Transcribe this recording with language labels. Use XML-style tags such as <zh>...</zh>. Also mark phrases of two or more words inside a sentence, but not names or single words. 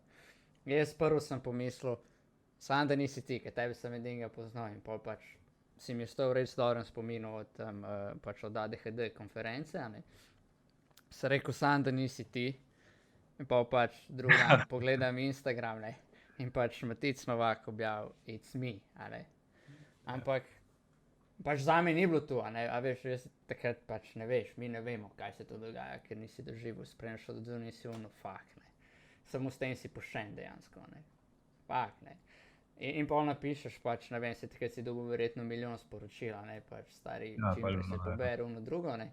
<sl>Jaz prvo sem pomislil, sam da nisi ti, ker tebi sem edinega poznal in pol pač si mi ostal res dobrem spominu pač od ADHD konference, a ne. Sem rekel sam, da nisi ti in pol pač drugi dan pogledam Instagram, ne, in pač Matic Novak objavil</sl> <en>It's me,</en> <sl>a ne. Ampak pač zame ni bilo to, a ne, a veš, jaz takrat pač ne veš, mi ne vemo, kaj se to dogaja, ker nisi doživel, spremljaš od zunaj si fuck, ne. Samo s tem si pošten dejansko, ne. Fuck, ne. In pol napišeš pač, ne vem, se takrat si dobil verjetno milijon sporočila, ne, pač stari, čim prej se pobere ono drugo, ne.</sl>